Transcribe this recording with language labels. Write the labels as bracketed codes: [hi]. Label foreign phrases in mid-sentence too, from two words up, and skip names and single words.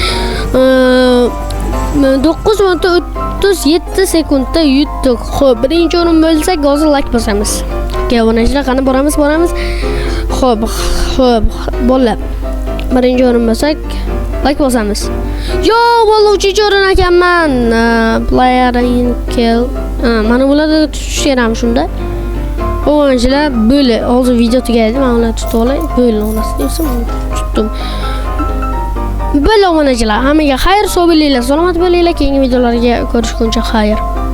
[uz] 9 minut 37 sekundda yutdik. Xo'p, birinchi o'rin bo'lsak, hozir like bosamiz. Okey, obunachilar, qani boramiz. Xo'p, bo'ldi. Birinchi o'rin bo'lsak, like bosamiz. Yo, vallahi 3-o'rin ekanman. [en] Player in kill. [uz] Mana bularda tutish kerak shunda. Obunachilar, bo'ldi. Hozir video tugaydi. Men ularni tutib olay. Bo'ldi, onasini tutdim. Bo'ldi obunachilar. Hammaga xayr, sog' bo'linglar, salomat bo'linglar. Keyingi videolarga ko'rishguncha xayr.